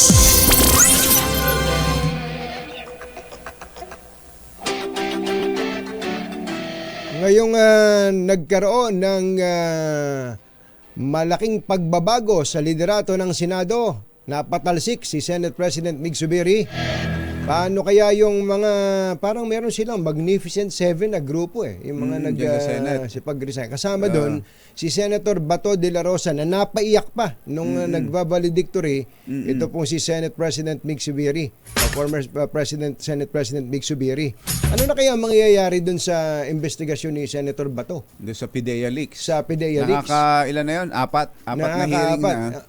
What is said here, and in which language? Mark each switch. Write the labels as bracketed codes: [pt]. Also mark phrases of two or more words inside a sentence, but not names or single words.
[tl] Ngayong nagkaroon ng malaking pagbabago sa liderato ng Senado, napatalsik si Senate President Mig Zubiri. Paano kaya yung mga, parang meron silang Magnificent Seven na grupo yung mga nag-resign. Kasama doon, si Senator Bato de la Rosa na napaiyak pa nung nagbabaledictory. Ito pong si Senate President Mig Zubiri, former Senate President Mig Zubiri. Ano na kaya mangyayari doon sa investigasyon ni Senator Bato? Doon sa PIDEA Leaks. Sa PIDEA Leaks. Ilan na yun? Apat na hearing na.